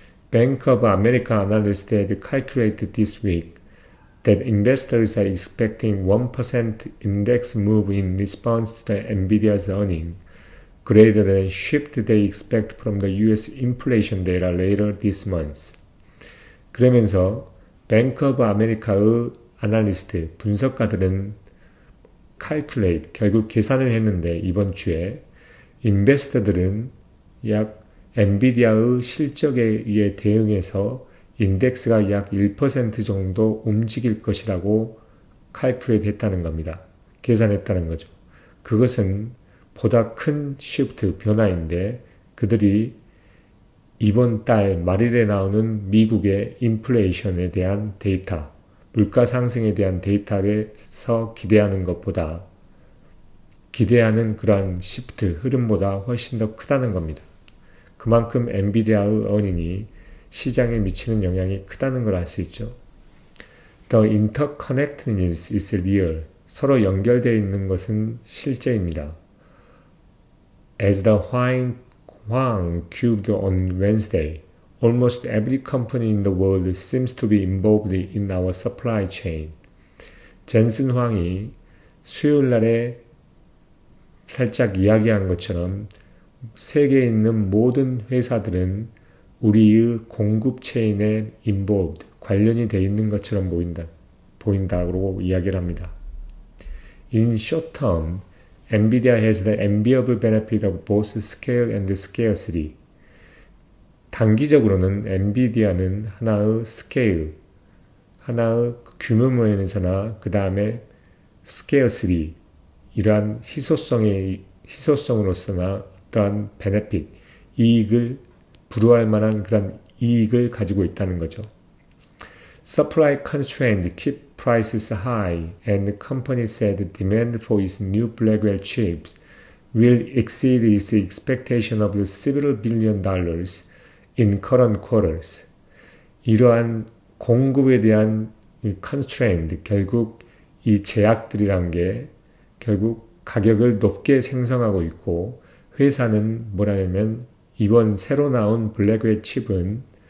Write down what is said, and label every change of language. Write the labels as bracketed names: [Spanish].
[English] Bank of America analysts had calculated this week that investors are expecting 1% index move in response to the NVIDIA's earnings, greater than shift they expect from the US inflation data later this month. [Korean] 그러면서 Bank of America의 아날리스트, 분석가들은 calculate, 결국 계산을 했는데 이번 주에 인베스터들은 약 엔비디아의 실적에 의해 대응해서 인덱스가 약 1% 정도 움직일 것이라고 calculate 했다는 겁니다. 계산했다는 거죠. 그것은 보다 큰 시프트, 변화인데 그들이 이번 달 말일에 나오는 미국의 인플레이션에 대한 데이터, 물가 상승에 대한 데이터에서 기대하는 것보다 기대하는 그러한 시프트, 흐름보다 훨씬 더 크다는 겁니다. 그만큼 엔비디아의 어닝이 시장에 미치는 영향이 크다는 걸 알 수 있죠. [English] The interconnectedness is real. [Korean] 서로 연결되어 있는 것은 실제입니다. [English] As the Huang cubed on Wednesday, almost every company in the world seems to be involved in our supply chain. [Korean] 젠슨 황이 수요일 날에 살짝 이야기한 것처럼 세계에 있는 모든 회사들은 우리의 공급 체인에 involved, 관련이 되어 있는 것처럼 보인다고 이야기를 합니다. [English] In short term, NVIDIA has the enviable benefit of both scale and scarcity. [Korean] 단기적으로는 엔비디아는 하나의 스케일, 하나의 규모 면에서나 그 다음에 scarcity, 이러한 희소성으로서나 어떠한 베네핏, 이익을 부러워할 만한 그런 이익을 가지고 있다는 거죠. [English] Supply constraints keep prices high, and the company said demand for its new Blackwell chips will exceed its expectation of several billion dollars in current quarters. [Korean] 이러한 공급에 대한 constraint, 결국 이 제약들이란 게 결국 가격을 높게 생성하고 있고, 회사는 뭐라냐면 이번 새로 나온 블랙웰 칩은